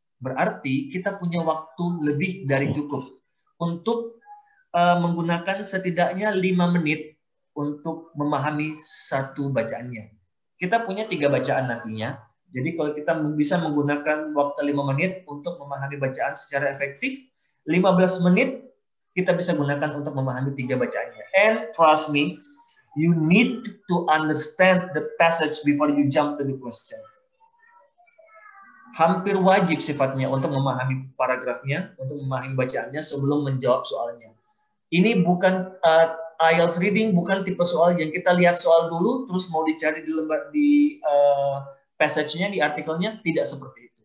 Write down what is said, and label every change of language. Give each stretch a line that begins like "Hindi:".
Indonesian: Berarti kita punya waktu lebih dari cukup untuk menggunakan setidaknya 5 menit untuk memahami satu bacaannya. Kita punya 3 bacaan nantinya. Jadi kalau kita bisa menggunakan waktu 5 menit untuk memahami bacaan secara efektif, 15 menit kita bisa gunakan untuk memahami 3 bacaannya.
English: And trust me, you need to understand the passage before you jump to the question.
Indonesian: Hampir wajib sifatnya untuk memahami paragrafnya, untuk memahami bacaannya sebelum menjawab soalnya. Ini bukan IELTS reading, bukan tipe soal yang kita lihat soal dulu, terus mau dicari di lembar di passage-nya, di artikelnya, tidak seperti itu.